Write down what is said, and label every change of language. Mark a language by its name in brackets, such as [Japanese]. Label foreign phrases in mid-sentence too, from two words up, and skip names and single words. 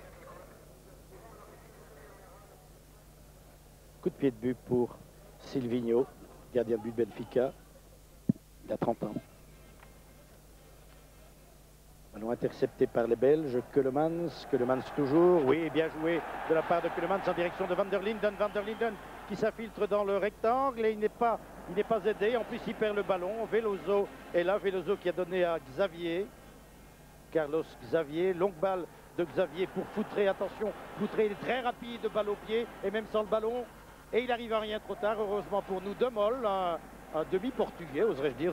[French] Coup de pied de but pour Silvino, gardien de but de Benfica. Il a 30 ans. Ballon intercepté par les Belges. Keulemans toujours. Oui, bien joué de la part de Keulemans en direction de Van der Linden. Van der Linden qui s'infiltre dans le rectangle et il n'est pas aidé. En plus, il perd le ballon. Veloso est là. Veloso qui a donné à Xavier. Carlos Xavier. Longue balle de Xavier pour Foutré. Attention, Foutré est très rapide, balle au pied et même sans le ballon. Et il arrive à rien trop tard. Heureusement pour nous, De Mol, un demi-portugais, oserais-je dire.